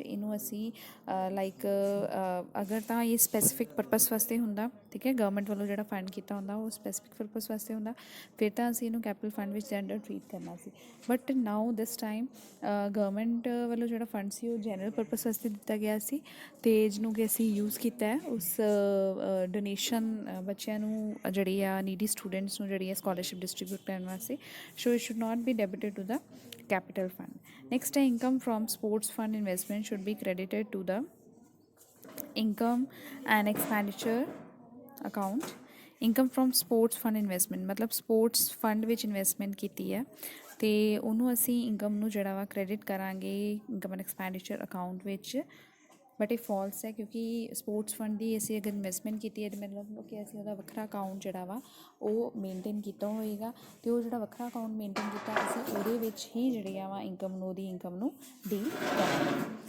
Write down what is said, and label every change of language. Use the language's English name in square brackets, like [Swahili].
[Punjabi] ਇਹਨੂੰ ਅਸੀਂ ਲਾਈਕ ਅਗਰ ਤਾਂ ਇਹ ਸਪੈਸੀਫਿਕ ਪਰਪਸ ਵਾਸਤੇ ਹੁੰਦਾ, ਠੀਕ ਹੈ, ਗਵਰਨਮੈਂਟ ਵੱਲੋਂ ਜਿਹੜਾ ਫੰਡ ਕੀਤਾ ਹੁੰਦਾ ਉਹ ਸਪੈਸੀਫਿਕ ਪਰਪਸ ਵਾਸਤੇ ਹੁੰਦਾ, ਫਿਰ ਤਾਂ ਅਸੀਂ ਇਹਨੂੰ ਕੈਪੀਟਲ ਫੰਡ ਵਿੱਚ ਦੇ ਅੰਡਰ ਟਰੀਟ ਕਰਨਾ ਸੀ। [English] but now this time [Punjabi] government ਵੱਲੋਂ ਜਿਹੜਾ ਫੰਡ ਸੀ ਉਹ ਜਨਰਲ ਪਰਪਸ ਵਾਸਤੇ ਦਿੱਤਾ ਗਿਆ ਸੀ, ਅਤੇ ਜਿਹਨੂੰ ਕਿ ਅਸੀਂ ਯੂਜ਼ ਕੀਤਾ ਹੈ ਉਸ ਡੋਨੇਸ਼ਨ ਬੱਚਿਆਂ ਨੂੰ ਜਿਹੜੀ ਆ ਨੀਡੀ ਸਟੂਡੈਂਟਸ ਨੂੰ ਜਿਹੜੀ ਆ ਸਕੋਲਰਸ਼ਿਪ ਡਿਸਟਰੀਬਿਊਟ ਕਰਨ ਵਾਸਤੇ। [English] so it [Punjabi] should [English] Not be debited to the capital fund. Next, income from sports fund investment should be credited to the income and expenditure account. Income from sports fund investment [Punjabi] ਮਤਲਬ sports fund ਵਿੱਚ investment ਕੀਤੀ ਹੈ ਅਤੇ ਉਹਨੂੰ ਅਸੀਂ income ਨੂੰ ਜਿਹੜਾ ਵਾ ਕ੍ਰੈਡਿਟ ਕਰਾਂਗੇ ਇਨਕਮ ਐਂਡ ਐਕਸਪੈਂਡੀਚਰ ਅਕਾਊਂਟ ਵਿੱਚ। ਬਟ ਇਹ ਫਾਲਸ ਹੈ, ਕਿਉਂਕਿ ਸਪੋਰਟਸ ਫੰਡ ਦੀ ਅਸੀਂ ਅਗਰ ਇਨਵੈਸਟਮੈਂਟ ਕੀਤੀ ਹੈ ਤਾਂ ਮਤਲਬ ਕਿ ਅਸੀਂ ਉਹਦਾ ਵੱਖਰਾ ਅਕਾਊਂਟ ਜਿਹੜਾ ਵਾ ਉਹ ਮੇਨਟੇਨ ਕੀਤਾ ਹੋਏਗਾ, ਅਤੇ ਉਹ ਜਿਹੜਾ ਵੱਖਰਾ ਅਕਾਊਂਟ ਮੇਨਟੇਨ ਕੀਤਾ ਅਸੀਂ ਉਹਦੇ ਵਿੱਚ ਹੀ ਜਿਹੜੀ ਆ ਵਾ ਇਨਕਮ ਨੂੰ ਉਹਦੀ ਇਨਕਮ ਨੂੰ ਡੀਲ ਕਰਾਂਗੇ।